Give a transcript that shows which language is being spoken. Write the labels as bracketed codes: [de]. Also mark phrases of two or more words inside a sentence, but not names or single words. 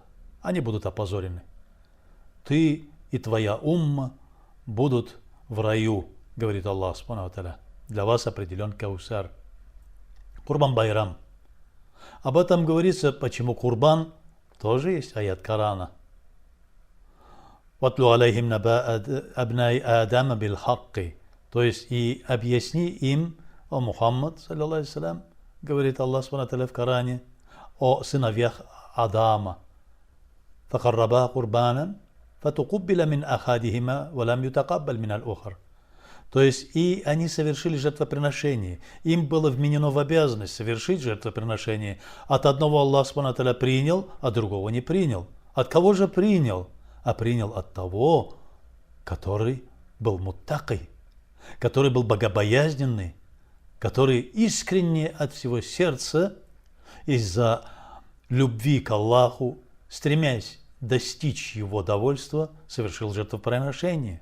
[ru] Они будут опозорены. Ты и твоя умма будут в раю, говорит [ar] الله سبحانه وتعالى. [ru] Для вас определен Каусар. Курбан-Байрам. Об этом говорится, почему Курбан, тоже есть аят Корана. [ar] «واتل عليهم نبأ ابني آدم بالحق». [ru] То есть, и объясни им, о Мухаммад, [ar] صلى الله عليه وسلم, [ru] говорит [ar] الله سبحانه وتعالى [ru] в Коране, о сыновьях Адама. [ar] «فقربا قربانا، فتقبل من أحدهما، ولم يتقبل من الآخر». [ru] То есть, и они совершили жертвоприношение. Им было вменено в обязанность совершить жертвоприношение. От одного [ar] الله سبحانه وتعالى [ru] принял, а другого не принял. От кого же принял? А принял от того, который был муттакой, который был богобоязненный, который искренне от всего сердца, из-за любви к Аллаху, стремясь достичь его довольства, совершил жертвоприношение.